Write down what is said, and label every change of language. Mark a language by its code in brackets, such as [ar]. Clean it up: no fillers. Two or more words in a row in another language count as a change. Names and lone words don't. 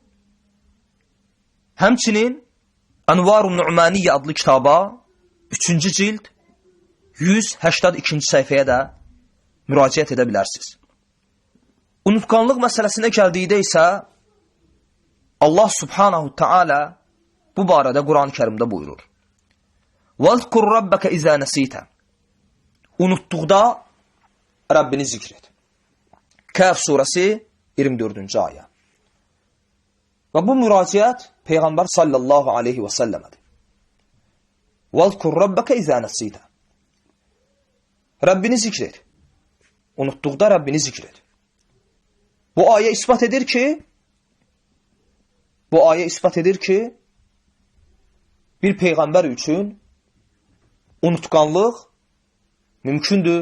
[az] Həmçinin Ənvarun Nu'maniyyə adlı kitaba 3-cü cild 182-ci səhifəyə də müraciət edə bilərsiniz. Unutqanlıq məsələsinə gəldikdə isə Allah [ar] سبحانه تعالى [az] bu barədə Quran-ı Kərimdə buyurur. [ar] وَذْكُرْ رَبَّكَ إِذَا نَسِيتَ [az] Unutduqda Rəbbini zikr et. Kəhf surəsi 24-cü ayə. Və bu müraciət Peyğəmbər [ar] صلى الله عليه وسلم. وَذْكُرْ رَبَّكَ إِذَا نَسِيتَ [az] Rəbbini zikr et. Unutduqda Rəbbini zikr et. Bu ayə ispat edir ki, bir Peyğəmbər üçün unutqanlıq mümkündür.